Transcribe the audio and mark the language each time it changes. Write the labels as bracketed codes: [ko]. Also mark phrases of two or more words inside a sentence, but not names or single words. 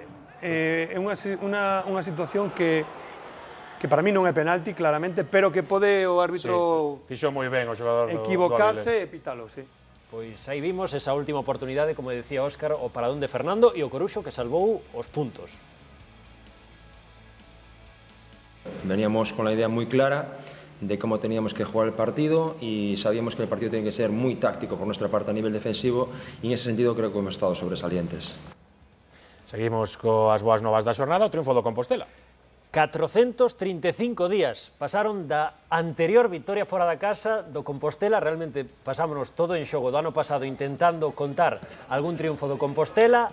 [gl] É unha situación que para mí non é penalti, claramente, pero que pode o árbitro fixo moi ben o xogador equivocarse e pitalo, sí. Pois aí vimos esa última oportunidade, como decía Óscar, o paradón de Fernando e o Coruxo que salvou os puntos. [es] Veníamos con la idea muy clara de cómo teníamos que jugar el partido y sabíamos que el partido tiene que ser muy táctico por nuestra parte a nivel defensivo y en ese sentido creo que hemos estado sobresalientes. [gl] Seguimos coas boas novas da xornada, o triunfo do Compostela. 435 días pasaron da anterior victoria fora da casa do Compostela, realmente pasámonos todo en xogo do ano pasado intentando contar algún triunfo do Compostela.